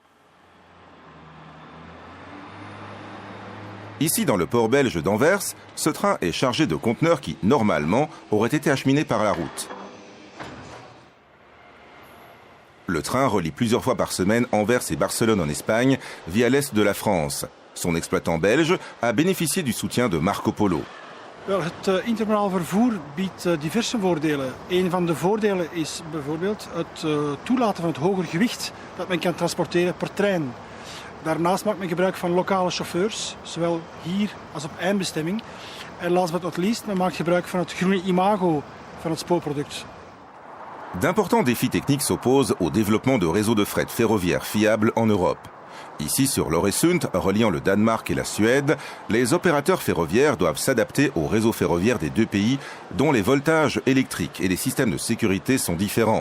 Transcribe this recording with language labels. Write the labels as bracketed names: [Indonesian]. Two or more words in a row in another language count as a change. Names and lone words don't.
[French] Ici, dans le port belge d'Anvers, ce train est chargé de conteneurs qui, normalement, auraient été acheminés par la route. Le train relie plusieurs fois par semaine Anvers et Barcelone en Espagne, via l'est de la France. Son exploitant belge a bénéficié du soutien de Marco Polo. [Dutch] Het intermodaal vervoer biedt diverse voordelen. Een van de voordelen is bijvoorbeeld het toelaten van het hoger gewicht dat men kan transporteren per trein. Daarnaast maakt men gebruik van lokale chauffeurs, zowel hier als op eindbestemming. En [English] last but not least, [Dutch] men maakt gebruik van het groene imago van het spoorproduct. [French] D'importants défis techniques s'opposent au développement de réseaux de fret ferroviaires fiables en Europe. Ici, sur l'Øresund, reliant le Danemark et la Suède, les opérateurs ferroviaires doivent s'adapter au réseau ferroviaire des deux pays, dont les voltages électriques et les systèmes de sécurité sont différents.